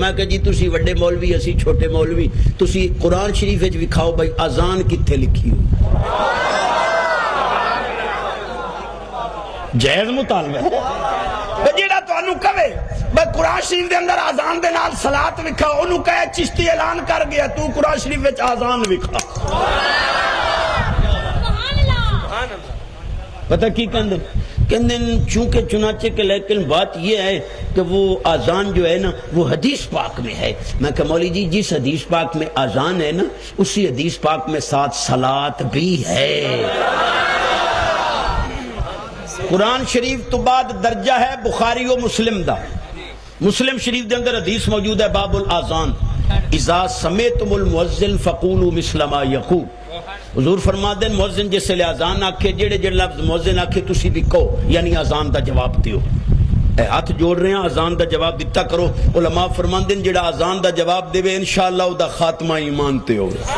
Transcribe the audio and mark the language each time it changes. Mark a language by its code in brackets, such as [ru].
[pa] میں کہ جی تسی وڈے مولوی اسی چھوٹے مولوی تسی قرآن شریف وچ وکھاؤ بھائی اذان کتے لکھی ہوئی. [ur] جائز مطالبہ ہے. [pa] جیڑا تانوں کہے بھائی قرآن شریف دے اندر اذان دے نال صلاۃ وکھاؤ اونوں کہے چشتی اعلان کر گیا تو قرآن شریف وچ اذان وکھا. پتہ کی کہندے [ur] چونکہ چنانچہ کہ لیکن بات یہ ہے کہ وہ اذان جو ہے نا وہ حدیث پاک میں ہے. [pa] میں کہ مولوی جی [ur] جس حدیث پاک میں اذان ہے نا اسی حدیث پاک میں ساتھ صلاۃ بھی ہے. [pa] قرآن شریف تو بعد درجہ ہے بخاری و مسلم دا. مسلم شریف دے اندر حدیث موجود ہے [ar] باب الاذان اذا سمعتم المؤذن فقولوا مثل ما یقول. [pa] حضور فرما دیں مؤذن جس لئے اذان آکھے جڑے لفظ مؤذن آکھے تسی بھی کہو یعنی اذان دا جواب دیو. [ur] ہاتھ جوڑ رہے ہیں [pa] اذان دا جواب دیتا کرو. علماء فرما دیں جڑا اذان دا جواب دے انشاءاللہ او دا خاتمہ ایمان تے ہو.